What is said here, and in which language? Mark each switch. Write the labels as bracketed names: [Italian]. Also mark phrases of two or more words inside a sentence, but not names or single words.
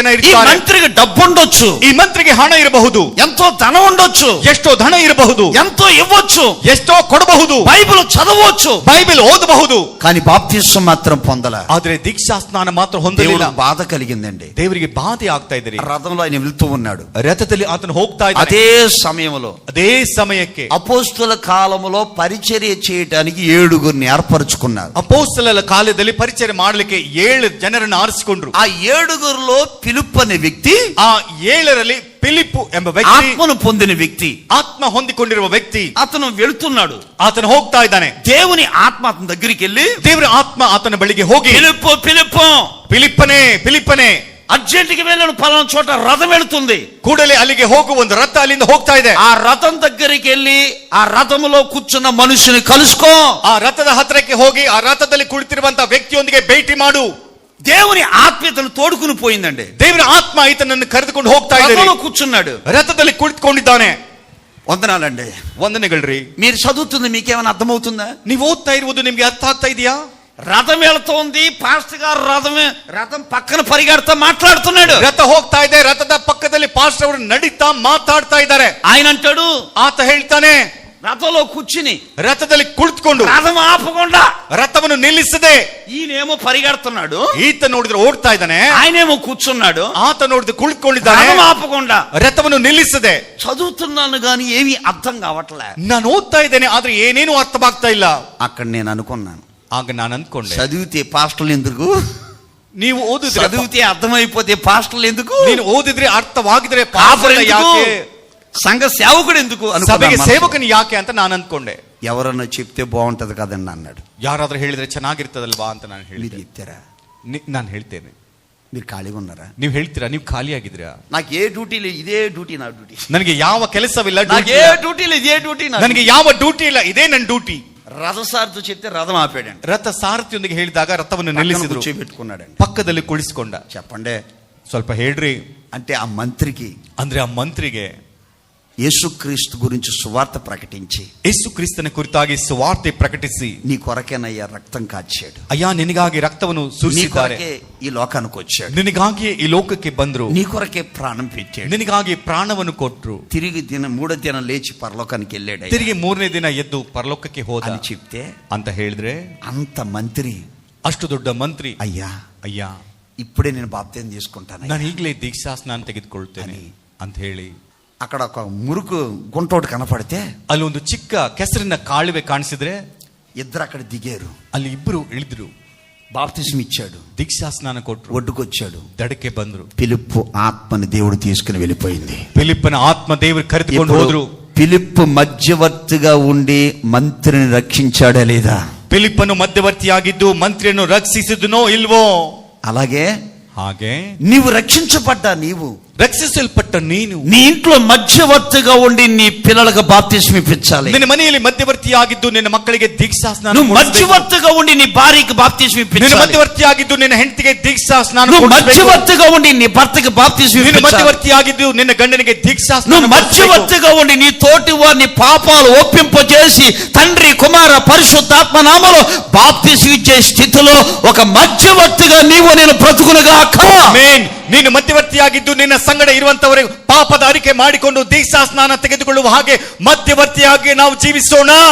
[Telugu] ఈ [Kannada] ಇರ್ತಾರೆ. [Telugu] మంత్రికి డబ్బు ఉండొచ్చు, [Kannada] ಈ ಮಂತ್ರಿಗೆ ಹಣ ಇರಬಹುದು, [Telugu] ఎంతో ధనం ఉండొచ్చు, [Kannada] ಎಷ್ಟೋ ಧನ ಇರಬಹುದು, [Telugu] ఎంతో ఇవ్వచ్చు, [Kannada] ಎಷ್ಟೋ ಕೊಡಬಹುದು, [Telugu] బైబిల్ చదవచ్చు, [Kannada] ಬೈಬಲ್ ಓದಬಹುದು, [Telugu] కానీ బాప్తిసం మాత్రం పొందల. [Kannada] ಆದ್ರೆ ದೀಕ್ಷಾ ಸ್ನಾನ ಮಾತ್ರ ಹೊಂದಲಿಲ್ಲ. [Telugu] దేవుడికి బాధ కలిగిందండి. [Kannada] ದೇವರಿಗೆ ಬಾಧೆ ಆಗ್ತಾ ಇದ್ರಿ. [Telugu] రథంలో ఆయన వెళ్తూ ఉన్నాడు. [Kannada] ರಥದಲ್ಲಿ ಆತನು ಹೋಗ್ತಾ ಇದ್ದಾನೆ. [Telugu] అదే సమయంలో [Kannada] ಅದೇ ಸಮಯಕ್ಕೆ [Telugu] అపోస్తుల కాలములో పరిచర్య చేయడానికి 7గురిని ఏర్పరచుకున్నారు. [Kannada] ಅಪೊಸ್ತಲರ ಕಾಲದಲ್ಲಿ ಪರಿಚಯ ಮಾಡಲಿಕ್ಕೆ 7 ಜನರನ್ನು ಆರಿಸಿಕೊಂಡ್ರು. [Telugu] ఆ 7గురిలో ఫిలిప్ అనే వ్యక్తి, [Kannada] ಆ 7ರಲ್ಲಿ ಫಿಲಿಪ್ಪು ಎಂಬ ವ್ಯಕ್ತಿ, [Telugu] ఆత్మను పొందిన వ్యక్తి, [Kannada] ಆತ್ಮ ಹೊಂದಿಕೊಂಡಿರುವ ವ್ಯಕ್ತಿ, [Telugu] అతను వెళ్తున్నాడు. [Kannada] ಆತನು ಹೋಗ್ತಾ ಇದ್ದಾನೆ. [Telugu] దేవుని ఆత్మ అతని దగ్గరికి వెళ్ళి, [Kannada] ದೇವರ ಆತ್ಮ ಆತನ ಬಳಿಗೆ ಹೋಗಿ, [Telugu] ఫిలిప్పు ఫిలిప్పు [Kannada] ಫಿಲಿಪ್ಪನೇ [Telugu] అర్జెంటుగా వెళ్ళను, పలానా చోట రథం వెళుతుంది, [Kannada] ಕೂಡಲೇ ಅಲ್ಲಿಗೆ ಹೋಗು, ಒಂದು ರಥ ಅಲ್ಲಿಂದ ಹೋಗ್ತಾ ಇದೆ. [Telugu] ఆ రథం దగ్గరికి వెళ్ళి ఆ రథములో కూర్చున్న మనుషుని కలుసుకో, [Kannada] ಆ ರಥದ ಹತ್ರಕ್ಕೆ ಹೋಗಿ ಆ ರಥದಲ್ಲಿ ಕುಳಿತಿರುವಂತಹ ವ್ಯಕ್ತಿಯೊಂದಿಗೆ ಭೇಟಿ ಮಾಡು. [Telugu] దేవుని ఆత్మీయతను తోడుకుని పోయిందండి. [Kannada] ದೇವರ ಆತ್ಮ ಈತನನ್ನು ಕರೆದುಕೊಂಡು ಹೋಗ್ತಾ ಇದ್ದಾನೆ. [Telugu] రథంలో కూర్చున్నాడు, [Kannada] ರಥದಲ್ಲಿ ಕುಳಿತುಕೊಂಡಿದ್ದಾನೆ. [Telugu] వందనాలండి. [Kannada] ವಂದನೆಗಳ್ರಿ. [Telugu] మీరు చదువుతుంది మీకేమైనా అర్థమవుతుందా? [Kannada] ನೀವು ಓದ್ತಾ ಇರುವುದು ನಿಮ್ಗೆ ಅರ್ಥ ಆಗ್ತಾ ಇದೆಯಾ? [Telugu] రథం వెళుతోంది, పాస్టర్ గారు రథం పక్కన పరిగెడతా మాట్లాడుతున్నాడు. [Kannada] ರಥ ಹೋಗ್ತಾ ಇದೆ, ರಥದ ಪಕ್ಕದಲ್ಲಿ ಪಾಸ್ಟರ್ ಅವರು ನಡೀತಾ ಮಾತಾಡ್ತಾ ಇದ್ದಾರೆ. [Telugu] ఆయన అంటాడు, [Kannada] ಆತ ಹೇಳ್ತಾನೆ, [Telugu] రథంలో కూర్చుని [Kannada] ರಥದಲ್ಲಿ ಕುಳಿತುಕೊಂಡು [Telugu] రథం ఆపకుండా [Kannada] ರಥವನ್ನು ನಿಲ್ಲಿಸದೆ, [Telugu] ఈయనేమో పరిగెడుతున్నాడు, [Kannada] ಈತ ನೋಡಿದ್ರೆ ಓಡ್ತಾ ಇದ್ದಾನೆ, [Telugu] ఆయనేమో కూర్చున్నాడు, [Kannada] ಆತ ನೋಡಿದ್ರೆ ಕುಳಿತುಕೊಂಡಿದ್ದಾನೆ, [Telugu] రథం ఆపకుండా. [Kannada] ರಥವನ್ನು ನಿಲ್ಲಿಸದೆ. [Telugu] చదువుతున్నాను గాని ఏమీ అర్థం కావట్లే, [Kannada] ನಾನು ಓದ್ತಾ ಇದ್ದೇನೆ, ಆದ್ರೆ ಏನೇನು ಅರ್ಥವಾಗ್ತಾ ಇಲ್ಲ. [Telugu] అక్కడ నేను అనుకున్నాను, [Kannada] ಆಗ ನಾನು ಅಂದ್ಕೊಂಡೆ, [Telugu] చదివితే పాస్టర్లు ఎందుకు, [Kannada] ನೀವು ಓದಿದ್ರೆ, [Telugu] చదివితే అర్థమైపోతే పాస్టర్లు ఎందుకు, [Kannada] ನೀನು ಓದಿದ್ರೆ ಅರ್ಥವಾಗಿದ್ರೆ [Telugu] కాపరి [Kannada] ಪಾಸ್ಟರ್ [Telugu] ఎందుకు, [Kannada] ಯಾಕೆ, [Telugu] సంఘ సేవకుడు ఎందుకు [Kannada] ಸಭೆಗೆ [Telugu] అనుకున్నాను. [Kannada] ಸೇವಕನು ಯಾಕೆ ಅಂತ ನಾನು ಅಂದ್ಕೊಂಡೆ. [Telugu] ఎవరన్నా చెప్తే బాగుంటది కదండి అన్నాడు. [Kannada] ಯಾರಾದ್ರೂ ಹೇಳಿದ್ರೆ ಚೆನ್ನಾಗಿರ್ತದಲ್ವಾ ಅಂತ ನಾನು [Telugu] మీరు [Kannada] ಹೇಳಿದೆ. [Telugu] చెప్తారా? [Kannada] ನಾನು ಹೇಳ್ತೇನೆ, [Telugu] మీరు ಖಾಲಿగా ఉన్నారా? [Kannada] ನೀವು ಹೇಳ್ತೀರಾ? ನೀವು ಖಾಲಿಯಾಗಿದ್ದೀರಾ? [Telugu] నాకు ఏ డ్యూటీ లేదు, ఇదే డ్యూటీ నా డ్యూటీ. [Kannada] ನನಗೆ ಯಾವ ಕೆಲಸವಿಲ್ಲ, [Telugu] నాకు ఏ డ్యూటీ లేదు, ఇదే డ్యూటీ. [Kannada] ನನಗೆ ಯಾವ ಡ್ಯೂಟಿ ಇಲ್ಲ, ಇದೇ ನನ್ನ ಡ್ಯೂಟಿ. [Telugu] రథసారథి చెప్తే రథం ఆపాడండి, [Kannada] ರಥ ಸಾರಥಿಯೊಂದಿಗೆ ಹೇಳಿದಾಗ ರಥವನ್ನು ನಿಲ್ಲಿಸಿದ್ರು, [Telugu] కూర్చోబెట్టుకున్నాడండి. [Kannada] ಪಕ್ಕದಲ್ಲಿ ಕುಳಿಸಿಕೊಂಡ. [Telugu] చెప్పండి, [Kannada] ಸ್ವಲ್ಪ ಹೇಳ್ರಿ. [Telugu] అంటే ఆ మంత్రికి, [Kannada] ಅಂದ್ರೆ ಆ ಮಂತ್ರಿಗೆ [Telugu] యేసుక్రీస్తు గురించి సువార్త ప్రకటించి, [Kannada] ಯೇಸು ಕ್ರಿಸ್ತನ ಕುರಿತಾಗಿ ಸುವಾರ್ತೆ ಪ್ರಕಟಿಸಿ, [Telugu] నీ కొరకేనయ్యా రక్తం కాచాడు, [Kannada] ಅಯ್ಯ ನಿನಗಾಗಿ ರಕ್ತವನ್ನು [Telugu] నీ [Kannada] ಸುರಿಸಿದ್ದಾರೆ, [Telugu] కొరకే ఈ లోకానికి వచ్చాడు, [Kannada] ನಿನಗಾಗಿ ಈ ಲೋಕಕ್ಕೆ ಬಂದ್ರು, [Telugu] నీ కొరకే ప్రాణం పెట్టాడు, [Kannada] ನಿನಗಾಗಿ ಪ್ರಾಣವನ್ನು ಕೊಟ್ರು, [Telugu] తిరిగి మూడో దినం లేచి పరలోకానికి వెళ్ళాడు, [Kannada] ತಿರುಗಿ 3ನೇ ದಿನ ಎದ್ದು ಪರಲೋಕಕ್ಕೆ ಹೋದ [Telugu] అని చెప్తే, [Kannada] ಅಂತ ಹೇಳಿದ್ರೆ, [Telugu] అంత మంత్రి, [Kannada] ಅಷ್ಟು ದೊಡ್ಡ ಮಂತ್ರಿ, [Telugu] అయ్యా [Kannada] ಅಯ್ಯ [Telugu] ఇప్పుడే నేను బాప్తిసం తీసుకుంటాను, [Kannada] ನಾನು ಈಗಲೇ ದೀಕ್ಷಾ ಸ್ನಾನ ತೆಗೆದುಕೊಳ್ತೇನೆ ಅಂತ ಹೇಳಿ, [Telugu] అక్కడ ఒక మురుకు గుంటోడు కనపడితే [Kannada] ಅಲ್ಲಿ ಒಂದು ಚಿಕ್ಕ ಕೆಸರಿನ ಕಾಲುವೆ ಕಾಣಿಸಿದ್ರೆ, [Telugu] ఇద్దరు అక్కడ దిగారు, [Kannada] ಅಲ್ಲಿ ಇಬ್ಬರು ಇಳಿದ್ರು, [Telugu] బాప్తిసం ఇచ్చాడు, [Kannada] ದೀಕ್ಷಾ ಸ್ನಾನ ಕೊಟ್ರು, [Telugu] ఒడ్డుకొచ్చాడు, [Kannada] ದಡಕ್ಕೆ ಬಂದ್ರು. [Telugu] ఫిలిప్పు ఆత్మని దేవుడు తీసుకుని వెళ్ళిపోయింది. [Kannada] ಫಿಲಿಪ್ಪನ ಆತ್ಮ ದೇವರು ಕರೆದುಕೊಂಡು [Telugu] ఇప్పుడు [Kannada] ಹೋದ್ರು. [Telugu] ఫిలిప్పు మధ్యవర్తిగా ఉండి మంత్రిని రక్షించాడా లేదా? [Kannada] ಫಿಲಿಪ್ಪನು ಮಧ್ಯವರ್ತಿಯಾಗಿದ್ದು ಮಂತ್ರಿಯನ್ನು ರಕ್ಷಿಸಿದನೋ ಇಲ್ವೋ? [Telugu] అలాగే [Kannada] ಹಾಗೆ [Telugu] నీవు రక్షించబడ్డా, నీవు [Kannada] ರಕ್ಷಿಸಲ್ಪಟ್ಟ ನೀನು [Telugu] నీ ఇంట్లో మధ్యవర్తిగా ఉండి నీ పిల్లలకు బాప్తిస్మం ఇప్పించాలి. [Kannada] ನಿನ್ನ ಮನೆಯಲ್ಲಿ ಮಧ್ಯವರ್ತಿಯಾಗಿದ್ದು ನಿನ್ನ ಮಕ್ಕಳಿಗೆ ದೀಕ್ಷಾ ಸ್ನಾನ [Telugu] నువ్వు మధ్యవర్తిగా ఉండి నీ భార్యకి బాప్తిస్మం [Kannada] ನಿನ್ನ [Telugu] ఇప్పించాలి. [Kannada] ಮಧ್ಯವರ್ತಿಯಾಗಿದ್ದು ನಿನ್ನ ಹೆಂಡತಿಗೆ ದೀಕ್ಷಾ ಸ್ನಾನ [Telugu] నువ్వు మధ్యవర్తిగా ఉండి నీ భర్తకి బాప్తిస్మం [Kannada] ನಿನ್ನ [Telugu] ఇప్పించాలి. [Kannada] ಮಧ್ಯವರ್ತಿಯಾಗಿದ್ದು ನಿನ್ನ ಗಂಡನಿಗೆ ದೀಕ್ಷಾ ಸ್ನಾನ [Telugu] నువ్వు మధ్యవర్తిగా ఉండి నీ తోటి వారిని పాపాలు ఒప్పింపజేసి తండ్రి కుమార పరిశుద్ధాత్మ నామములో బాప్తిస్మం ఇచ్చే స్థితిలో ఒక మధ్యవర్తిగా నీవు నేను బ్రతుకునుగాక. [Kannada] ಆಮೆನ್. ನೀನು ಮಧ್ಯವರ್ತಿಯಾಗಿದ್ದು ನಿನ್ನ ಸಂಗಡ ಇರುವಂತವರಿಗೆ ಪಾಪದ ಅರಿಕೆ ಮಾಡಿಕೊಂಡು ದೀಕ್ಷಾ ಸ್ನಾನ ತೆಗೆದುಕೊಳ್ಳುವ ಹಾಗೆ ಮಧ್ಯವರ್ತಿಯಾಗಿ ನಾವು ಜೀವಿಸೋಣ.